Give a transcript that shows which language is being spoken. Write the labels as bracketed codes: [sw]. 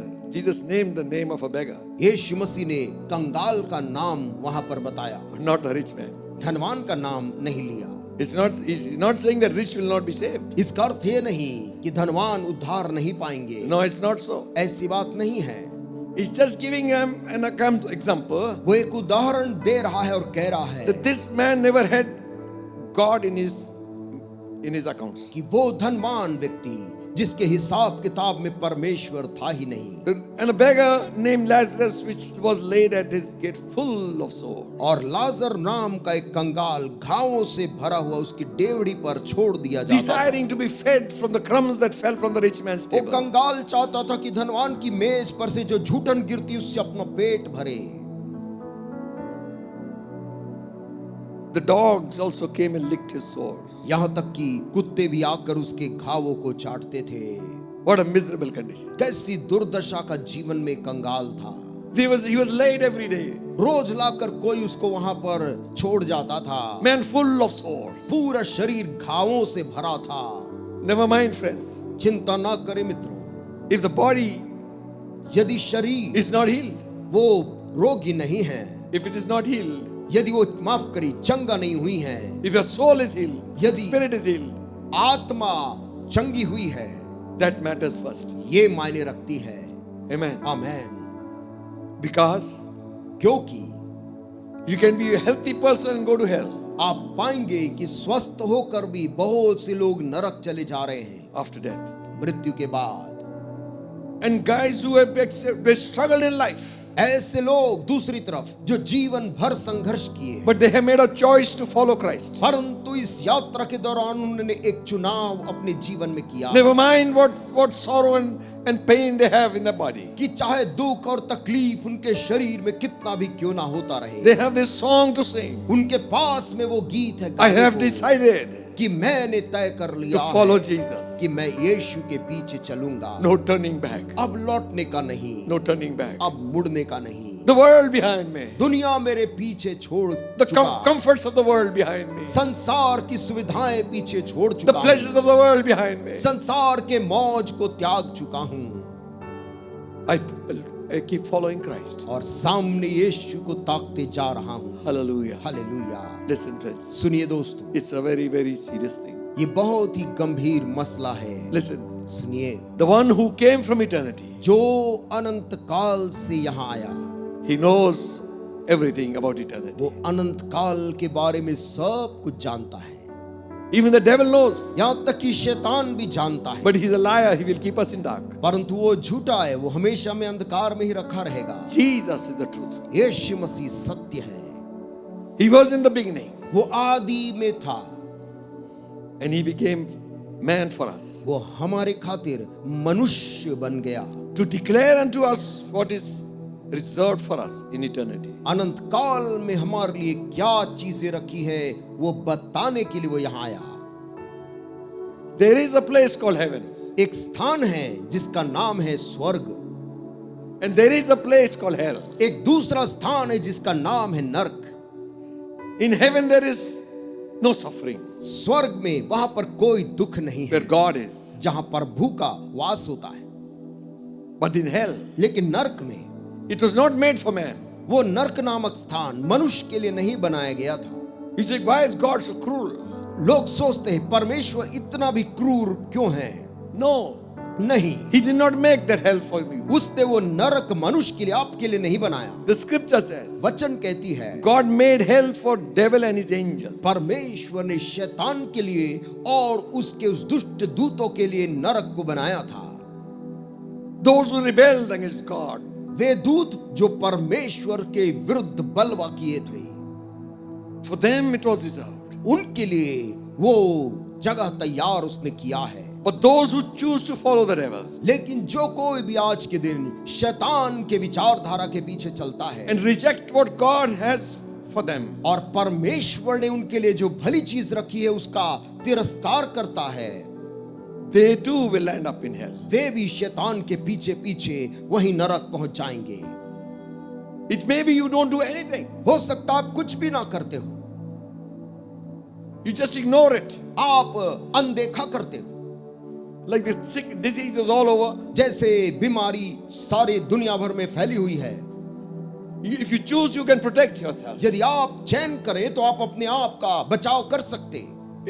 [en] Jesus named the name of a beggar, [hi] यीशु मसीह ने कंगाल का नाम वहां पर बताया, [en] not the rich man. [hi] धनवान का नाम नहीं लिया। [en] He's not saying that rich will not be saved. [hi] इसका अर्थ ये नहीं कि धनवान उद्धार नहीं पाएंगे, [en] No, it's not so. [hi] ऐसी बात नहीं है। [en] He's just giving them an example [hi] वो एक उदाहरण दे रहा है और कह रहा है [en] that this man never had God in his accounts. [hi] कि वो धनवान व्यक्ति जिसके हिसाब किताब में परमेश्वर था ही नहीं। [en] And a beggar named Lazarus, which was laid at his gate full of sore. [hi] और लाजर नाम का एक कंगाल घावों से भरा हुआ उसकी डेवढ़ी पर छोड़ दिया जाता था। [en] Desiring to be fed from the crumbs that fell from the rich man's [hi] वो [en] table. [hi] कंगाल चाहता था कि धनवान की मेज पर से जो झूठन गिरती उससे अपना पेट भरे। [en] The dogs also came and licked his sores. [hi] यहाँ तक कि कुत्ते भी आकर उसके घावों को चाटते थे। [en] What a miserable condition. [hi] कैसी दुर्दशा का जीवन में कंगाल था। [en] He was laid every day. [hi] रोज लाकर कोई उसको वहां पर छोड़ जाता था। [en] Man full of sores. [hi] पूरा शरीर घावों से भरा था। [en] Never mind, friends. [hi] चिंता ना करें मित्रों, [en] If the body [hi] यदि शरीर [en] is not healed, [hi] वो रोगी नहीं है, [en] if it is not healed, [hi] यदि वो माफ करी चंगा नहीं हुई है, [en] if your soul is healed, [hi] यदि [en] spirit is healed, [hi] आत्मा चंगी हुई है, [en] that matters first. [hi] ये मायने रखती है। [en] Amen. [hi] आमेन। [en] Because [hi] क्योंकि [en] you can be a healthy person and go to hell [hi] आप पाएंगे कि स्वस्थ होकर भी बहुत से लोग नरक चले जा रहे हैं [en] after death. [hi] मृत्यु के बाद। [en] And guys who have struggled in life, [hi] ऐसे लोग दूसरी तरफ जो जीवन भर संघर्ष किए, [en] but they have made a choice to follow Christ. [hi] परंतु इस यात्रा के दौरान उन्होंने एक चुनाव अपने जीवन में किया। [en] Never mind what sorrow and pain they have in their body. [hi] कि चाहे दुख और तकलीफ उनके शरीर में कितना भी क्यों ना होता रहे, [en] They have this song to sing. [hi] उनके पास में वो गीत है [en] I [hi] गाने [en] have [hi] को, [en] decided [hi] कि मैंने तय कर [en] to [hi] लिया [en] follow [hi] है [en] Jesus. [hi] कि मैं यीशु के पीछे चलूंगा, [en] No turning back. [hi] अब लौटने का नहीं, [en] No turning back. [hi] अब मुड़ने का नहीं। [en] The world behind me. [hi] दुनिया मेरे पीछे छोड़ [en] The [hi] चुका, [en] comforts of the world behind me. [hi] संसार की सुविधाएं पीछे छोड़ [en] The [hi] चुका, [en] pleasures of the world behind me. [hi] संसार के मौज को त्याग चुका हूं [en] I keep following Christ. [hi] और सामने यीशु को ताकते जा रहा हूं। [en] Hallelujah. [hi] हालेलुया। [en] Listen, friends. [hi] सुनिए दोस्तों, [en] It's a very, very serious thing. [hi] ये बहुत ही गंभीर मसला है। [en] Listen. [hi] सुनिए, [en] The one who came from eternity, [hi] जो अनंत काल से यहाँ आया, [en] he knows everything about eternity. [hi] वो अनंत काल के बारे में सब कुछ जानता है। [en] Even the devil knows. [hi] यहाँ तक कि शैतान भी जानता है, [en] But he's a liar. He will keep us in dark. [hi] परंतु वो झूठा है, वो हमेशा में अंधकार में ही रखा रहेगा। [en] Jesus is the truth. [hi] यीशु मसीह सत्य है। [en] He was in the beginning [hi] वो आदि में था, [en] and he became man for us [hi] वो हमारे खातिर मनुष्य बन गया, [en] to declare unto us what is reserved for us in eternity. [hi] अनंत काल में हमारे लिए क्या चीजें रखी है वो बताने के लिए वो यहाँ आया। [en] There is a place called heaven, [hi] एक स्थान है जिसका नाम है स्वर्ग, [en] and there is a place called hell. [hi] एक दूसरा स्थान है जिसका नाम है नरक। [en] In heaven there is no suffering, [hi] स्वर्ग में वहां पर कोई दुख नहीं है, [en] where God is. [hi] जहां प्रभु का वास होता है। [en] But in hell, [hi] लेकिन नरक में, [en] it was not made for man. [hi] वो नरक नामक स्थान मनुष्य के लिए नहीं बनाया गया था। [en] He said, why is God so cruel? [hi] लोग सोचते हैं परमेश्वर इतना भी क्रूर क्यों है? [en] No, [hi] नहीं, [en] he did not make that hell for you. [hi] उसने वो नरक मनुष्य के लिए, आपके लिए नहीं बनाया। [en] The scripture says, [hi] वचन कहती है [en] God made hell for devil and his angels. [hi] परमेश्वर ने शैतान के लिए और उसके उस दुष्ट दूतों के लिए नरक को बनाया था। [en] Those who rebelled against God, [hi] वे दूत जो परमेश्वर के विरुद्ध बलवा किए थे, [en] for them it was reserved. [hi] उनके लिए वो जगह तैयार उसने किया है। [en] But those who choose to follow the devil [hi] लेकिन जो कोई भी आज के दिन शैतान के विचारधारा के पीछे चलता है [en] and reject what God has for them, [hi] और परमेश्वर ने उनके लिए जो भली चीज रखी है उसका तिरस्कार करता है, [en] they too will end up in hell. [hi] वे भी शैतान के पीछे पीछे वही नरक पहुंच जाएंगे। [en] It may be you don't do anything. [hi] हो सकता आप कुछ भी ना करते हो, [en] You just ignore it. [hi] आप अनदेखा करते हो। [en] Like this sick diseases all over. [hi] जैसे बीमारी सारे दुनिया भर में फैली हुई है, [en] If you choose, you can protect yourself. [hi] यदि आप चयन करें तो आप अपने आप का बचाव कर सकते हैं।